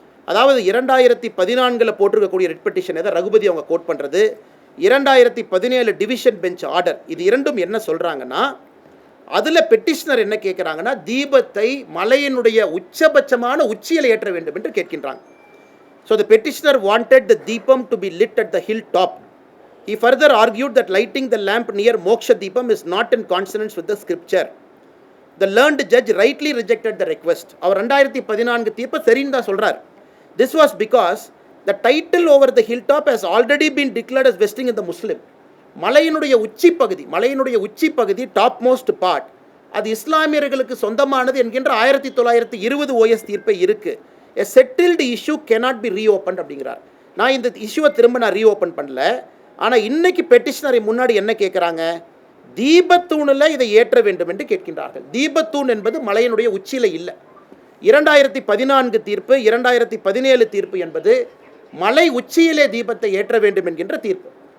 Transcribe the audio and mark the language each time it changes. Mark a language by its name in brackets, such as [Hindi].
[Tamil] அதாவது 2014 போட்டிருக்கக்கூடிய writ petition எதை ரகுபதி அவங்க கோட் பண்ணுறது, 2017 டிவிஷன் பெஞ்ச் ஆர்டர், இது இரண்டும் என்ன சொல்கிறாங்கன்னா, அதில் பெட்டிஷனர் என்ன கேட்குறாங்கன்னா, தீபத்தை மலையினுடைய உச்சபட்சமான உச்சியில் ஏற்ற வேண்டும் என்று கேட்கின்றாங்க. [English] So the petitioner wanted the deepam to be lit at the hill top. He further argued that lighting the lamp near Moksha Deepam is not in consonance with the scripture. The learned judge rightly rejected the request. [Tamil] அவர் 2014 தீர்ப்பை சரின்னு தான் சொல்கிறார். [English] This was because the title over the hilltop has already been declared as vesting in the Muslim. [Tamil] மலையினுடைய உச்சி பகுதி top most part அது இஸ்லாமியர்களுக்கு சொந்தமானது என்கின்ற 1920 OS தீர்ப்பை இருக்கு. [English] A settled issue cannot be reopened [Tamil] அப்படிங்கிறார். நான் இந்த இஷ்யூவை திரும்ப ரீஓப்பன் பண்ணல. ஆனால் இன்னைக்கு பெட்டிஷனரை முன்னாடி என்ன கேட்குறாங்க, தீபத்தூணில் இதை ஏற்ற வேண்டும் என்று கேட்கின்றார்கள். தீபத்தூண் என்பது மலையினுடைய உச்சியில் இல்லை. 2014 தீர்ப்பு, 2017 தீர்ப்பு என்பது மலை உச்சியிலே தீபத்தை ஏற்ற வேண்டும் என்கின்ற தீர்ப்பு.